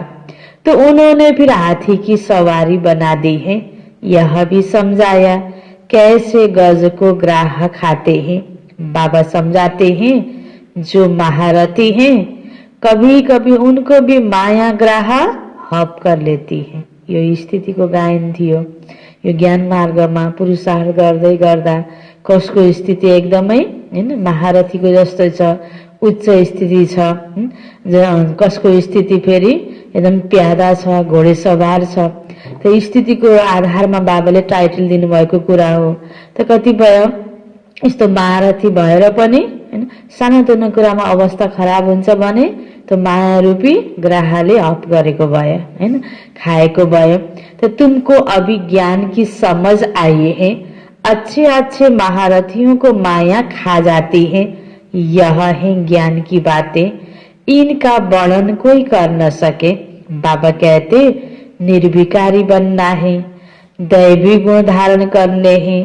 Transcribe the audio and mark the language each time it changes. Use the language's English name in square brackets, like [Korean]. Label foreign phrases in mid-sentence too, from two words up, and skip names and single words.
[Hindi] तो उन्होंने फिर हाथी की सवारी बना दी है। यह भी समझाया कैसे गज को ग्राह खाते हैं। बाबा समझाते हैं जो महारथी हैं कभी कभी उनको भी माया ग्राह हप कर लेती है। [Nepali] यो स्थितिको गायन थियो। यो ज्ञान मार्गमा पुरुषार्थ गर्दै गर्दा कसको स्थिति एकदमै हैन महारथीको जस्तो छ, उच्च स्थिति छ, कसको स्थिति फेरि एकदम प्यादा छ, घोडेसवार छ। त स्थितिको आधारमा बाबाले टाइटल दिनुभएको कुरा हो। त कतिपय यस्तो महारथी भएर पनि हैन सानोतिनो कुरामा अवस्था खराब हुन्छ भने तो माया रूपी ग्राहले हप गरेको भयो हैन, खाएको भयो। [Hindi] तो तुमको अभी ज्ञान की समझ आई है। अच्छे अच्छे महारथियों को माया खा जाती है। यह है ज्ञान की बातें, इनका वर्णन कोई कर न सके। बाबा कहते निर्विकारी बनना है, दैवी गुण धारण करने हैं।